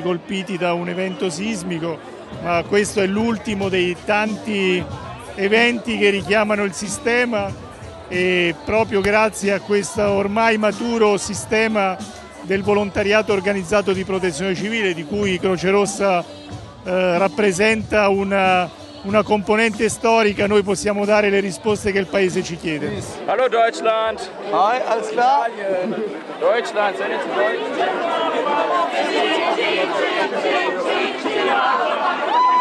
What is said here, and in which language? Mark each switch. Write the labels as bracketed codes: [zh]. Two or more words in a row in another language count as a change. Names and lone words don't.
[it] colpiti da un evento sismico, ma questo è l'ultimo dei tanti eventi che richiamano il sistema e proprio grazie a questo ormai maturo sistema del volontariato organizzato di protezione civile, di cui Croce Rossa rappresenta una componente storica, noi possiamo dare le risposte che il Paese ci chiede. [de] Hallo Deutschland! Hi, alles klar? Deutschland, seid ihr zu Deutsch?